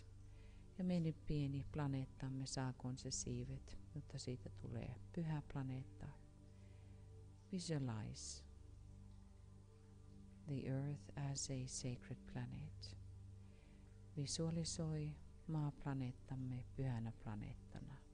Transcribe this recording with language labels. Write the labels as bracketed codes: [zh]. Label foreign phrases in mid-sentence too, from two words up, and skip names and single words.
[fi] Ja meidän pieni planeettamme saakoon se siivet, jotta siitä tulee pyhä planeetta. [en] Visualize the earth as a sacred planet. [fi] Visualisoi maaplaneettamme pyhänä planeettana.